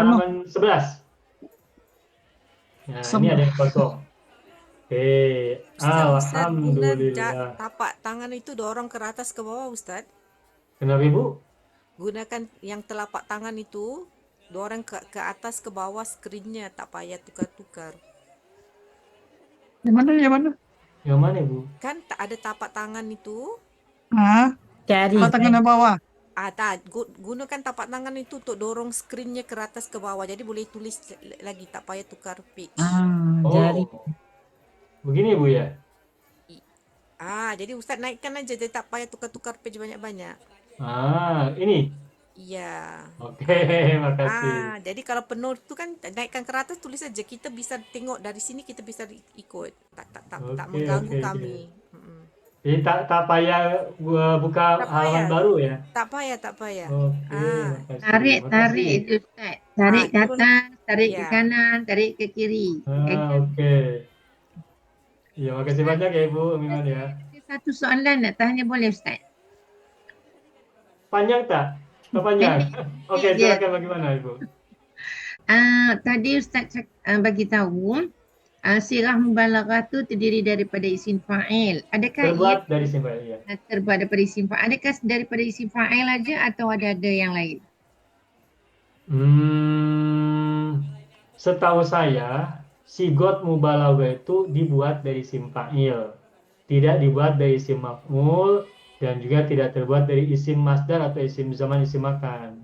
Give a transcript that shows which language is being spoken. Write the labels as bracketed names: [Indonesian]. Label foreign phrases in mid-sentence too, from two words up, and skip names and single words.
[Malay] dah penuh. halaman 11. Nah, ini ada yang kosong. Oke, alhamdulillah. Tapak tangan itu dorong ke atas ke bawah Ustaz. Kenapa Ibu? Gunakan yang telapak tangan itu dorong ke atas ke bawah skrinnya, tak payah tukar-tukar. Yang mana? Yang mana Ibu? Kan tak ada tapak tangan itu. Cari. Tapak tangan ke bawah. Gunakan tapak tangan itu untuk dorong skrinnya ke atas ke bawah. Jadi boleh tulis lagi, tak payah tukar page. Jari. Begini Bu ya? Jadi Ustaz naikkan aja, jadi tak payah tukar-tukar page banyak-banyak. Ini? Iya. Oke, makasih. Jadi kalau penuh itu kan naikkan ke atas, tulis saja. Kita bisa tengok dari sini, kita bisa ikut. Tak mengganggu kami. Jadi tak payah buka halaman baru ya? Tak payah. Oke, Tarik itu Ustaz. Tarik ke atas, tarik ke kanan, tarik ke kiri. Oke. Ya, makasih banyak ya Ibu Miman ya. Satu soalan nak tanya boleh Ustaz? Panjang tak? Tak panjang? Oke, silakan bagaimana Ibu? Tadi Ustaz bagi tahu sirah mubalaghah tu terdiri daripada isim fa'il. Adakah terbuat dari isim fa'il ya? Terbuat daripada isim fa'il. Adakah daripada isim fa'il aja atau ada yang lain? Setahu saya sigot mubalaghah itu dibuat dari isim fa'il, tidak dibuat dari isim maf'ul, dan juga tidak terbuat dari isim masdar atau isim zaman, isim makan.